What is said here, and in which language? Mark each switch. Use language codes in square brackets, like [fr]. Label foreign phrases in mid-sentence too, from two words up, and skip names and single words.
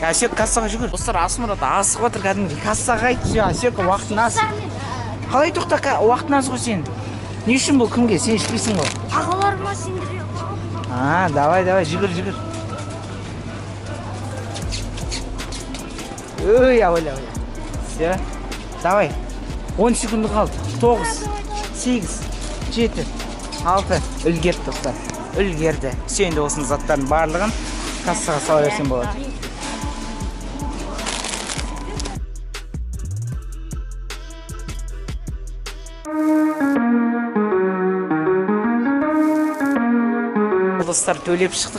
[kk] Асек, кассаға жүгір. Достар, Асмұрат асық отыр кәдімгі. Кассаға айтшы, Асек, уақытын аз. Қалай тоқта, уақытын аз ғой сен? Не үшін бұл кімге? Сен ішпейсің ғой. Ағаларыма сендіріп. Давай, жүгір. Ой, Оля. [ru] Все. Давай. 10 секунды қалды. [kk] 9, 8, 7, 6. Үлгерді достар. Үлгерді. Сүйенде осының заттардың барлығын кассаға сала берсем болады. Достар төлеп шықтық.